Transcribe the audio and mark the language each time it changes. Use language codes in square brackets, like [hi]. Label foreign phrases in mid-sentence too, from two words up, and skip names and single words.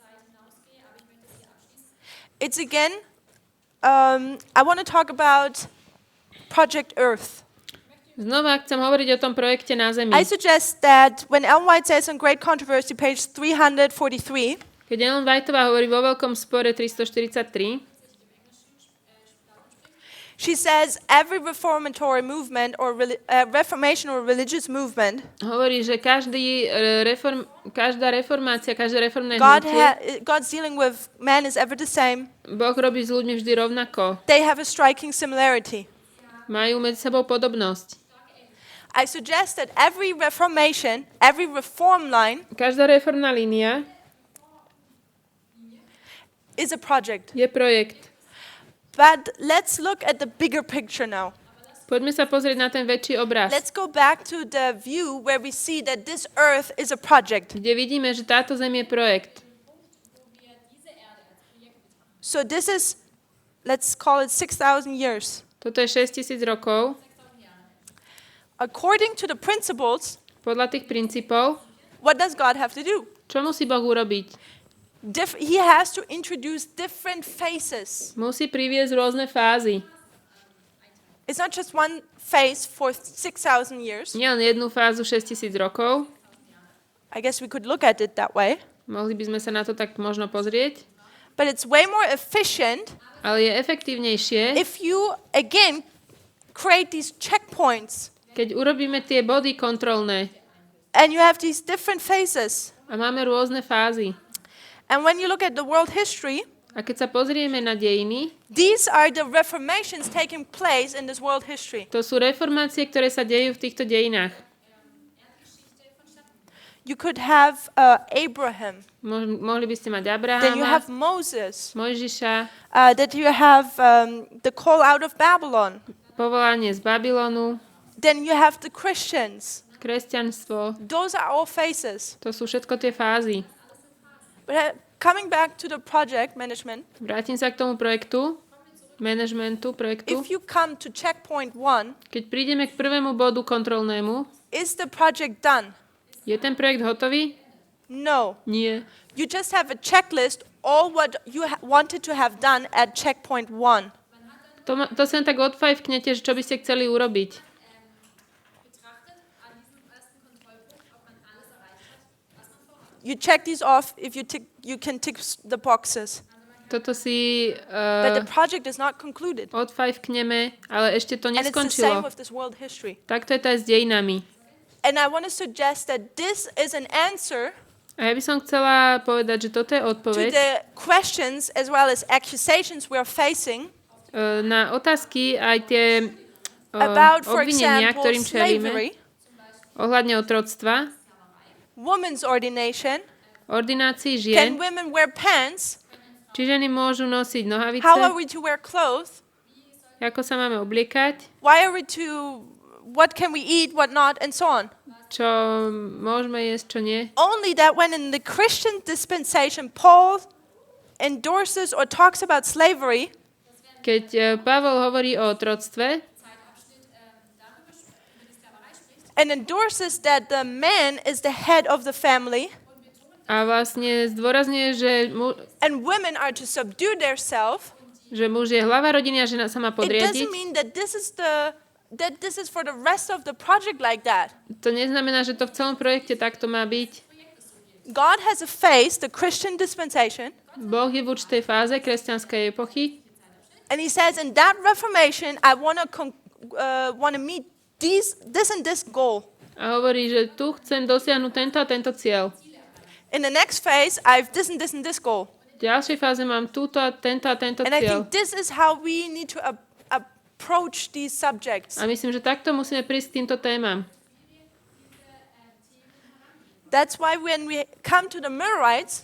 [en] It's again, I want to talk about Project Earth. [sk] Znova chcem hovoriť o tom projekte na Zemi. [en] I suggest that when Ellen White says on Great Controversy, page 343, [sk] Keď Ellen Whiteová hovorí vo veľkom spore 343, [en] she says every reformatory movement or reformation or religious movement, [sk] hovorí, že každá reformácia, každé reformné hnutie, [en] God's dealing with man is ever the same. [sk] Boh robí s ľuďmi vždy rovnako. [en] They have a striking similarity. [sk] Majú medzi sebou podobnosť. [en] I suggest that every reformation, every reform line [sk] Každá reformná línia [en] is a project. [sk] je projekt. [en] But let's look at the bigger picture now. [sk] Poďme sa pozrieť na ten väčší obraz, [en] Let's go back to the view where we see that this earth is a project. [sk] kde vidíme, že táto zem je projekt. [en] So this is, let's call it 6,000 years. [sk] Toto je 6000 rokov. [en] According to the principles, [sk] Podľa tých princípov, [en] what does God have to do? [sk] čo musí Boh urobiť? [en] He has to introduce different phases. [sk] Musí priviesť rôzne fázy. [en] It's not just one phase for 6,000 years. [sk] Nie len jednu fázu 6000 rokov. [en] I guess we could look at it that way. [sk] Mohli by sme sa na to tak možno pozrieť. [en] But it's way more efficient [sk] Ale je efektívnejšie, [en] if you, again, create these checkpoints. [sk] Keď urobíme tie body kontrolné [en] and you have these different phases. [sk] a máme rôzne fázy, [en] And when you look at the world history, [sk] a keď sa pozrieme na dejiny, [en] these are the reformations taking place in this world history. [sk] to sú reformácie, ktoré sa dejú v týchto dejinách. [en] You could have Abraham. [sk] Mohli by ste mať [en] Then you [sk] Abrahama, [en] have Moses. [sk] Mojžiša, [en] That you have the call out of Babylon. [sk] povolanie z Babylonu, [en] Then you have the Christians. [sk] kresťanstvo. [en] Those are all phases. [sk] To sú všetko tie fázy. [en] But coming back to the project management, [sk] Vrátim sa k tomu projektu, managementu projektu. [en] if you come to checkpoint 1, [sk] Keď prídeme k prvému bodu kontrolnému, [en] is the project done? [sk] je ten projekt hotový? [en] No. [sk] Nie. [en] You just have a checklist, all what you wanted to have done at checkpoint 1. [sk] To sa tak odfajfknete, že čo by ste chceli urobiť. [en] You check these off if you can tick the boxes. [sk] Toto si [en] But the project is not concluded. [sk] odfajfkneme, ale ešte to [en] And it's the same [sk] neskončilo. [en] with this world history. [sk] Takto je to aj s dejinami. [en] And I want to suggest that this is an answer [sk] A ja by som chcela povedať, že toto je [en] to [sk] odpoveď [en] the questions as well as accusations we are facing [sk] na otázky aj tie [en] about, for [sk] obvinenia, [en] example, [sk] ktorým čelíme [en] slavery, [sk] ohľadne otroctva, [en] women's ordination. [sk] ordinácii [en] Can [sk] žien, [en] women wear pants? [sk] či ženy môžu nosiť nohavice, [en] How are we to wear clothes? [sk] ako sa máme obliekať, [en] Why are we to, what can we eat, what not, and so on. [sk] čo môžeme jesť, čo nie. [en] Only that when in the Christian dispensation, Paul endorses or talks about slavery, [sk] Keď Pavol hovorí o otroctve [en] and endorses that the man is the head of the family, [sk] a vlastne zdôrazňuje, [en] and women are to subdue themselves, [sk] že muž je hlava rodiny a žena sa má [en] it [sk] podriadiť, [en] doesn't mean that this is for the rest of the project like that. [sk] to neznamená, že to v celom projekte takto má byť. [en] God has a phase, the Christian dispensation, [sk] Boh je v určitej fáze kresťanskej epochy [en] and he says in that reformation, I want to meet this and this goal. [sk] a hovorí, že tu chcem dosiahnuť tento a tento cieľ. [en] In the next phase, I have this and this and this goal. [sk] V ďalšej fáze mám túto a tento [en] And I [sk] cieľ. [en] think this is how we need to approach these subjects. [sk] A myslím, že takto musíme prísť k týmto témam. [en] That's why when we come to the Millerites,